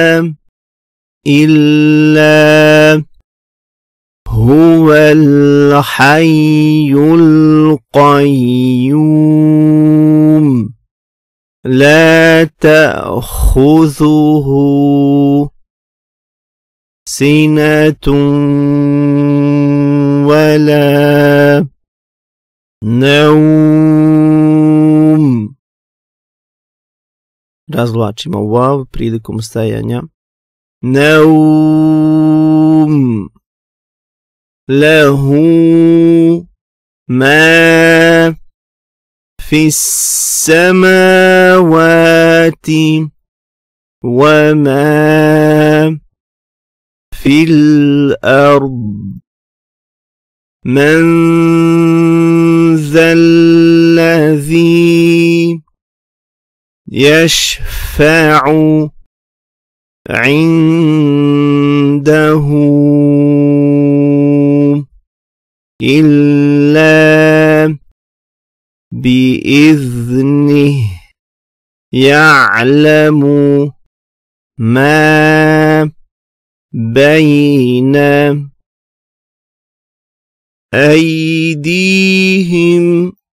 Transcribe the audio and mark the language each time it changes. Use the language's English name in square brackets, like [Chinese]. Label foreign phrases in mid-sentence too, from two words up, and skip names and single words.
[Arabic] إلا هو الحي القيوم لا تأخذه سنة ولا Neum. [Bosnian] Razvlačimo vav prilikom stajanja. [Arabic] نوم له ما في السماوات وما في الأرض من ذا الذي يشفع عنده إلا بإذنه يعلم ما بين أيديهم